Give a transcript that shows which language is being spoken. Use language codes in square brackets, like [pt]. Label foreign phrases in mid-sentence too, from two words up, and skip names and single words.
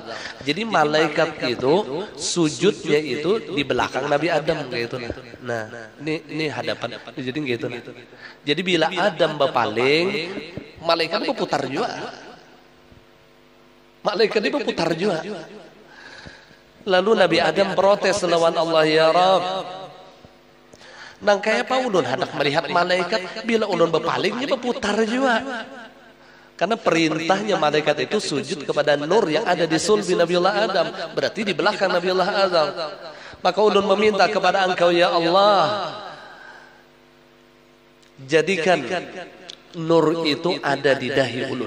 [id] Jadi malaikat itu sujudnya itu di belakang Nabi Adam gitu. Nah, ini hadapan. Jadi gitu. Jadi bila Adam berpaling, malaikat berputar juga. Malaikat itu berputar juga. Lalu Nabi Adam protes lawan Allah, [ar] يا رب, [bjn] nang kaya pa ulun hendak melihat malaikat, bila ulun berpalingnya berputar juga. [id] Karena perintahnya malaikat itu sujud kepada nur yang ada di sulbi Nabiullah Adam, berarti di belakang Nabiullah Adam. Maka ulun meminta kepada Engkau ya Allah, jadikan nur itu ada di dahi ulun.